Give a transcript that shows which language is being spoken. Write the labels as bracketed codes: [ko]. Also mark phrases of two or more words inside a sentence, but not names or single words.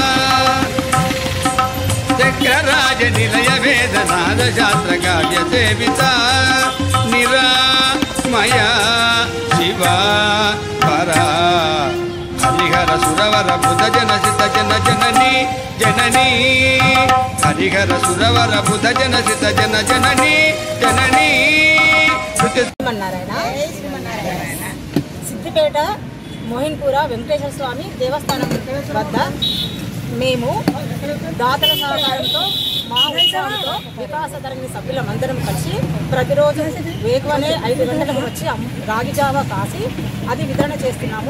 [sa] चक्रराज निलय वेदनाद शास्त्र काव्य सेविता निरामया शिवा परा हरिहर सुरवर बुध जन सित जन जन జనని జనని హరిహర సురవర బుధ జన సిత జన జనని జనని. [te] సిద్దిపేట మోహిన్పూర వెంకటేశ్వర స్వామి దేవస్థానం వద్ద మేము దాతల సహకారంతో మా ఉత్సాహంతో వికాస తరంగి సభ్యులందరం కలిసి ప్రతిరోజు వేగవనే 5 గంటలకు వచ్చి రాగి జావా కాసి అది వితరణ చేస్తున్నాము.